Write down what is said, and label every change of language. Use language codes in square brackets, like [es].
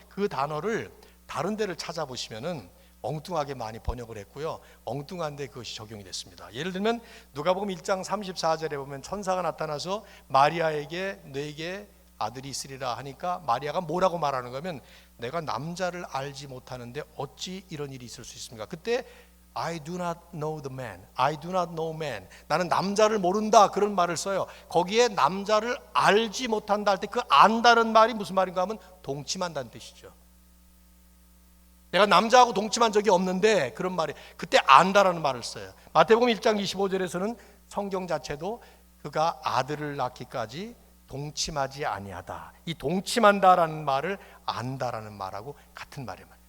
[ko] 그 단어를 다른 데를 찾아보시면은 엉뚱하게 많이 번역을 했고요, 엉뚱한데 그것이 적용이 됐습니다. 예를 들면 누가복음 1장 34절에 보면 천사가 나타나서 마리아에게 너에게 아들이 있으리라 하니까 마리아가 뭐라고 말하는 거면, 내가 남자를 알지 못하는데 어찌 이런 일이 있을 수 있습니까? 그때 [en] I do not know the man, I do not know man, [ko] 나는 남자를 모른다, 그런 말을 써요. 거기에 남자를 알지 못한다 할 때 그 안다는 말이 무슨 말인가 하면 동침한다는 뜻이죠. 내가 남자하고 동침한 적이 없는데, 그런 말이, 그때 안다라는 말을 써요. 마태복음 1장 25절에서는 성경 자체도 그가 아들을 낳기까지 동침하지 아니하다, 이 동침한다라는 말을 안다라는 말하고 같은 말이에요.